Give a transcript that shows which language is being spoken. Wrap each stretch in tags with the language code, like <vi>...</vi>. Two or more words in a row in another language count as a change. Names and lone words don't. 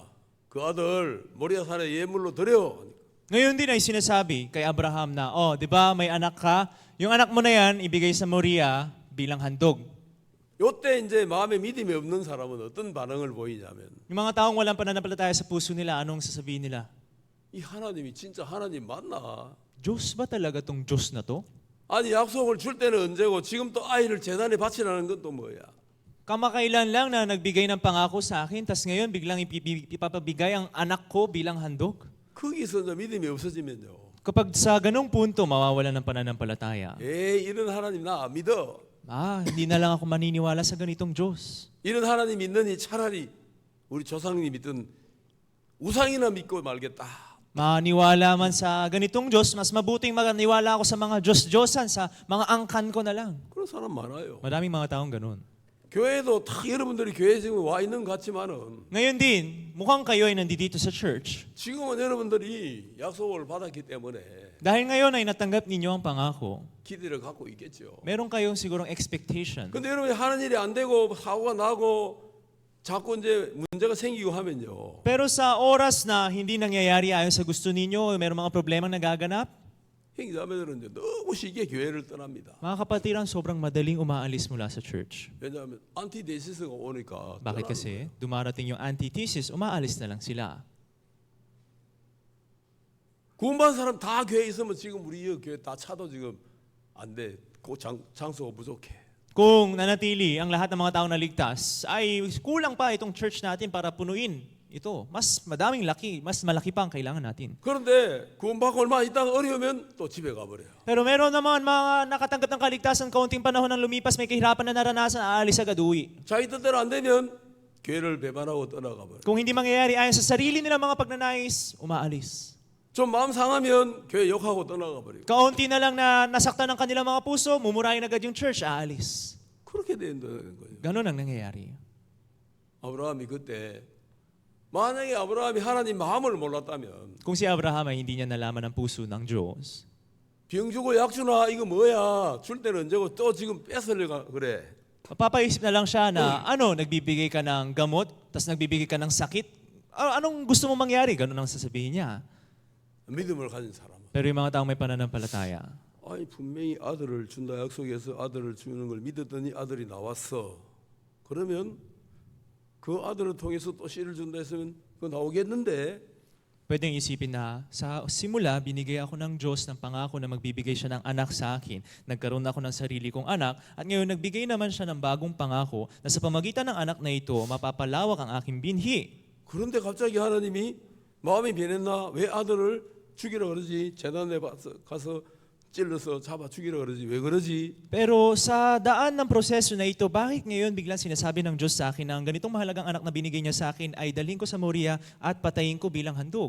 <ko>그 아들 모리아산에 예물로 드려.</ko> <tl>Ngayon din ay sinasabi kay Abraham na, di ba may anak ka? Yung anak mo na yan, ibigay sa Moria bilang handog.</tl> <ko>요때 이제 마음에 믿음이 없는 사람은 어떤 반응을 보이냐면</ko> <tl>Yung mga taong walang pananampalataya sa puso nila, anong sasabihin nila?</tl> <ko>이 하나님이 진짜 하나님 맞나?</ko> <tl>Diyos ba talaga tong Diyos na to?</tl> <ko>아니 약속을 줄 때는 언제고 지금 또 아이를 재단에 바치라는 건 또 뭐야?</ko> <tl>Kamakailan lang na nagbigay ng pangako sa akin, tas ngayon biglang ipapabigay ang anak ko bilang handog?</tl> <ko>거기서 이제 믿음이 없어지면요.</ko> <tl>Kapag sa ganong punto, mawawalan ng pananampalataya.</tl> <ko>이런 하나님 나 안 믿어.</ko> <tl>Hindi na lang ako maniniwala sa ganitong Diyos.</tl> <ko>이런 하나님 믿느니 차라리 우리 조상님 믿던 우상이나 믿고 말겠다.</ko> <tl>Maniwala man sa ganitong Diyos, mas mabuting maniwala ako sa mga Diyos-Diyosan, sa mga angkan ko na lang.</tl> <ko>그런 사람 많아요.</ko> <tl>Maraming mga taong ganun.</tl> <ko>교회도 다 여러분들이 교회 지금 와 있는 것 같지만은</ko> <tl>Ngayon din, mukhang kayo ay nandito sa church.</tl> <ko>지금은 여러분들이 약속을 받았기 때문에</ko> <tl>Dahil ngayon ay natanggap ninyo ang pangako,</tl> <ko>기대를 갖고 있겠죠.</ko> <tl>meron kayong sigurong expectation.</tl> <ko>근데 여러분이 하는 일이 안 되고 사고가 나고 자꾸 이제 문제가 생기고 하면요.</ko> <tl>Pero sa oras na hindi nangyayari ayon sa gusto ninyo, meron mga problemang nagaganap,</tl> <ko>형제자매들은 이제 너무 쉽게 교회를 떠납니다.</ko> <tl>mga kapatiran, sobrang madaling umaalis mula sa church.</tl> <ko>왜냐하면 안티데시스가 오니까</ko> <tl>Bakit kasi? Dumarating yung antithesis, umaalis na lang sila.</tl> <ko>구원받은 사람 다 교회에 있으면 지금 우리 이 교회 다 차도 지금 안 돼. 그 장소가 부족해.</ko> <tl>Kung nanatili ang lahat ng mga taong naligtas, ay kulang pa itong church natin para punuin ito. Mas madaming laki, mas malaki pa ang kailangan natin.</tl> <ko>그런데 구원받고 얼마 있다가 어려우면 또 집에 가버려요.</ko> <tl>Pero meron naman mga nakatanggap ng kaligtasan, kaunting panahon ng lumipas, may kahirapan na naranasan, aalis agad uwi.</tl> <ko>자기 뜻대로 안 되면 교회를 배반하고 떠나가 버려요.</ko> <tl>Kung hindi mangyayari ayon sa sarili nilang mga pagnanais, umaalis.</tl> <ko>좀 마음 상하면 교회 욕하고 떠나가 버려요.</ko> <tl>Kaunti na lang na nasaktan ng kanilang mga puso, mumurahin agad yung church, aalis.</tl> <ko>그렇게 된다는 거예요.</ko> <tl>Ganun ang nangyayari.</tl> <ko>아브라함이 그때 만약에 아브라함이 하나님 마음을 몰랐다면</ko> <tl>Kung si Abraham ay hindi niya nalaman ang puso ng Diyos,</tl> <ko>병 주고 약 주나 이거 뭐야 줄 때는 언제고 또 지금 뺏으려고 그래.</ko> <tl>mapapaisip na lang siya na nagbibigay ka ng gamot, tas nagbibigay ka ng sakit. Anong gusto mo mangyari? Ganun ang sasabihin niya.</tl> <ko>믿음을 가진 사람.</ko> <tl>Pero yung mga taong may pananampalataya,</tl> <ko>아니 분명히 아들을 준다 약속해서 아들을 주는 걸 믿었더니 아들이 나왔어. 그러면 그 아들을 통해서 또 씨를 준다 했으면 그거 나오겠는데</ko> <tl>pwedeng isipin na sa simula, binigay ako ng Diyos ng pangako na magbibigay siya ng anak sa akin. Nagkaroon ako ng sarili kong anak at ngayon nagbigay naman siya ng bagong pangako na sa pamagitan ng anak na ito, mapapalawak ang aking binhi.</tl> <ko>그런데 갑자기 하나님이 마음이 변했나? 왜 아들을 죽이라 그러지? 재단에 가서 찔러서 잡아 죽이라 그러지? 왜 그러지?</ko> <tl>Pero sa daan ng proseso na ito, bakit ngayon biglang sinasabi ng Diyos sa akin na ang ganitong mahalagang anak na binigay niya sa akin ay dalhin ko sa Moria at patayin ko bilang handog?</tl>